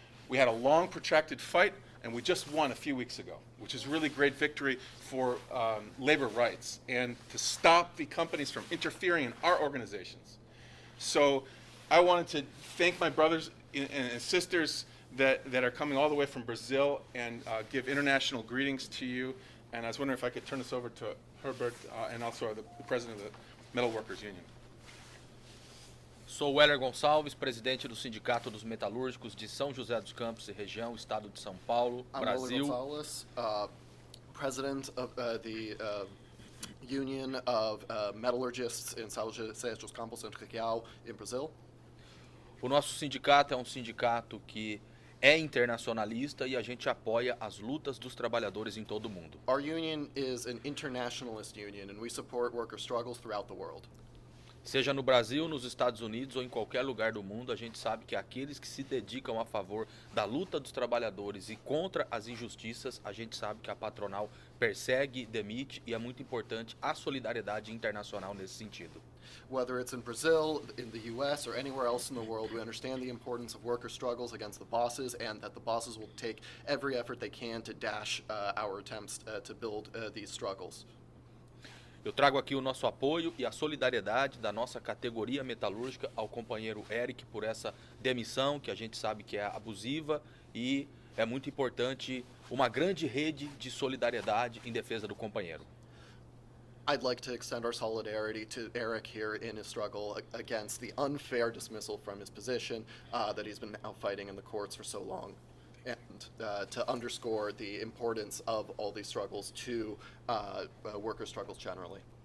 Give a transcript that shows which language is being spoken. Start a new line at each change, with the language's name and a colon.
English: We had a long, protracted fight, and we just won a few weeks ago, which is really great victory for labor rights and to stop the companies from interfering in our organizations. So I wanted to thank my brothers and sisters that are coming all the way from Brazil and give international greetings to you. And I was wondering if I could turn this over to Herbert and also the president of the Metal Workers Union.
Portuguese: Sou Weller Gonçalves, presidente do Sindicato dos Metalúrgicos de São José dos Campos e região, Estado de São Paulo, Brasil.
English: I'm Weller Gonçalves, president of the Union of Metallurgists in São José dos Campos and Região, in Brazil.
Portuguese: O nosso sindicato é um sindicato que é internacionalista e a gente apoia as lutas dos trabalhadores em todo o mundo.
English: Our union is an internationalist union and we support worker struggles throughout the world.
Portuguese: Seja no Brasil, nos Estados Unidos ou em qualquer lugar do mundo, a gente sabe que aqueles que se dedicam a favor da luta dos trabalhadores e contra as injustiças, a gente sabe que a patronal persegue, demite, e é muito importante a solidariedade internacional nesse sentido.
English: Whether it's in Brazil, in the US, or anywhere else in the world, we understand the importance of worker struggles against the bosses and that the bosses will take every effort they can to dash our attempts to build these struggles.
Portuguese: Eu trago aqui o nosso apoio e a solidariedade da nossa categoria metalúrgica ao companheiro Eric por essa demissão, que a gente sabe que é abusiva, e é muito importante uma grande rede de solidariedade em defesa do companheiro.
English: I'd like to extend our solidarity to Eric here in his struggle against the unfair dismissal from his position that he's been now fighting in the courts for so long, and to underscore the importance of all these struggles to worker struggles generally.